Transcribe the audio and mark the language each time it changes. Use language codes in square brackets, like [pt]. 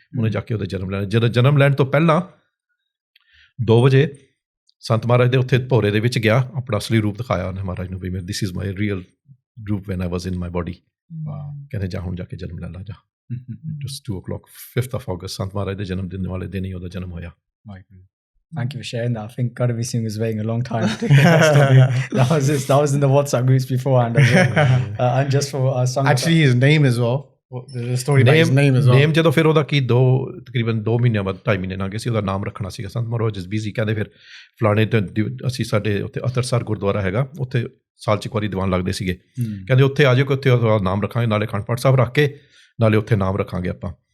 [pa] ਉਹਨੇ ਜਾ ਕੇ ਉਹਦੇ ਜਨਮ ਲੈਣਾ, ਜਦੋਂ ਜਨਮ ਲੈਣ ਤੋਂ ਪਹਿਲਾਂ 2 ਵਜੇ ਸੰਤ ਮਹਾਰਾਜ ਦੇ ਉੱਥੇ ਭੋਰੇ ਦੇ ਵਿੱਚ ਗਿਆ, ਆਪਣਾ ਅਸਲੀ ਰੂਪ ਦਿਖਾਇਆ ਉਹਨੇ ਮਹਾਰਾਜ ਨੂੰ ਵੀ ਮੈਂ [en] This is my real ਰੂਪ when I was in my body. [pa] ਕਹਿੰਦੇ ਜਾ ਹੁਣ ਜਾ ਕੇ ਜਨਮ ਲੈ ਲਾ ਜਾ। [en] just 2 o'clock [pa] 5 ਅਗਸਤ ਸੰਤ ਮਹਾਰਾਜ ਦੇ ਜਨਮ ਦਿਨ ਵਾਲੇ ਦਿਨ ਹੀ ਉਹਦਾ ਜਨਮ ਹੋਇਆ। [en] Thank you for sharing that. I think Garmukh Singh was waiting a long time to get that story. That was in the WhatsApp groups beforehand as well. And just for song. Actually, his name as well. The story about his name as well. [pa] Name ਜਦੋਂ ਫਿਰ ਉਹਦਾ ਕੀ ਤਕਰੀਬਨ 2 ਮਹੀਨਿਆਂ ਬਾਅਦ 2.5 ਮਹੀਨੇ ਲੰਘ ਗਏ ਸੀ, ਉਹਦਾ ਨਾਮ ਰੱਖਣਾ ਸੀਗਾ। ਸੰਤ ਮਹਾਰਾਜ ਇਜ਼ ਬਿਜ਼ੀ, ਕਹਿੰਦੇ ਫਿਰ ਫਲਾਣੇ ਤੇ ਅਸੀਂ ਸਾਡੇ ਉੱਥੇ ਅਤਰਸਰ ਗੁਰਦੁਆਰਾ ਹੈਗਾ, ਉੱਥੇ ਸਾਲ 'ਚ ਇੱਕ ਵਾਰੀ ਦੀਵਾਨ ਲੱਗਦੇ ਸੀਗੇ। ਕਹਿੰਦੇ ਉੱਥੇ ਆ ਜਾਓ ਕਿ ਉੱਥੇ ਉਹਦਾ ਨਾਮ ਰੱਖਾਂਗੇ, ਨਾਲੇ ਅਖੰਡ ਪਾਠ ਸਾਹਿਬ ਰੱਖ ਕੇ ਨਾਲੇ ਉੱਥੇ ਨਾਮ ਰੱਖਾਂਗੇ ਆਪਾਂ।